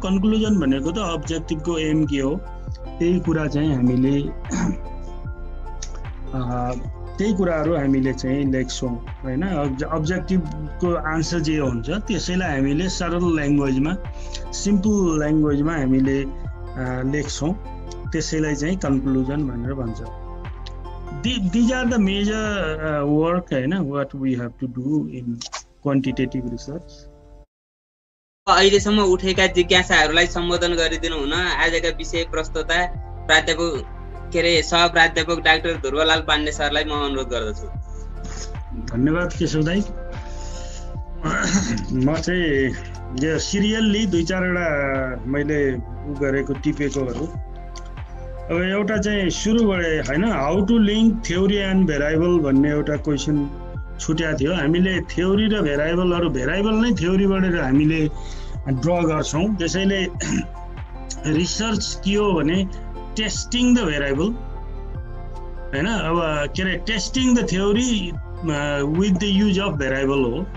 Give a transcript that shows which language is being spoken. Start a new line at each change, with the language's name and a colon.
Nepali: Conclusion भनेको त अब्जेक्टिभको am के हो त्यही कुरा चाहिँ हामीले त्यही कुराहरू हामीले चाहिँ लेख्छौँ हैन। अब्जेक्टिभको आन्सर जे हुन्छ त्यसैलाई हामीले सरल ल्याङ्ग्वेजमा सिम्पल ल्याङ्ग्वेजमा हामीले लेख्छौँ, त्यसैलाई चाहिँ कन्क्लुजन भनेर भन्छ।
English: These are the major work हैन what we have to do in quantitative research.
Nepali: अहिलेसम्म उठेका जिज्ञासाहरूलाई सम्बोधन गरिदिनु हुन आजका विषय प्रस्तोता प्राध्यापक सहप्राध्यापक डाक्टर ध्रुवलाल पाण्डे सरलाई म अनुरोध गर्दछु। धन्यवाद केशव दाइ। म चाहिँ यो सिरियल्ली 2-4 मैले गरेको टिपेकोहरू। अब एउटा चाहिँ सुरुबाटै हैन
English: how to link theory and variable
Nepali: भन्ने एउटा क्वेसन छुट्या थियो। हामीले थ्योरी र भेरिएबल नै थ्योरीबाट हामीले ड्र गर्छौँ। त्यसैले रिसर्च के हो भने
English: testing the variable
Nepali: हैन। अब के अरे
English: Testing the theory with the use of variable हो।